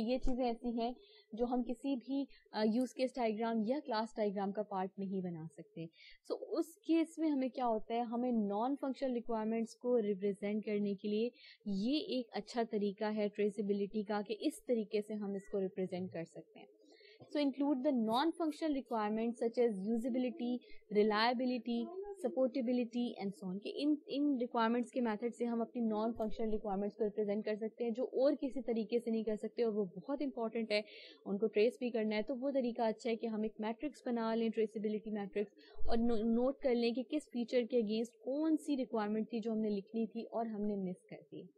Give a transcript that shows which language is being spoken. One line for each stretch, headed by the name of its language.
Hindi: ये चीज़ें ऐसी हैं जो हम किसी भी यूज केस डायग्राम या क्लास डायग्राम का पार्ट नहीं बना सकते. सो उस केस में हमें क्या होता है, हमें नॉन फंक्शनल रिक्वायरमेंट्स को रिप्रेजेंट करने के लिए ये एक अच्छा तरीका है ट्रेसेबिलिटी का कि इस तरीके से हम इसको रिप्रेजेंट कर सकते हैं.
English: So include the non-functional requirements such as usability, reliability, supportability and so on.
Hindi: कि इन requirements के method से हम अपनी non-functional requirements को represent कर सकते हैं जो और किसी तरीके से नहीं कर सकते, और वो बहुत important है, उनको trace भी करना है. तो वो तरीका अच्छा है कि हम एक matrix बना लें, traceability matrix, और नोट कर लें कि किस फीचर के अगेंस्ट कौन सी रिक्वायरमेंट थी जो हमने लिखनी थी और हमने मिस कर दी.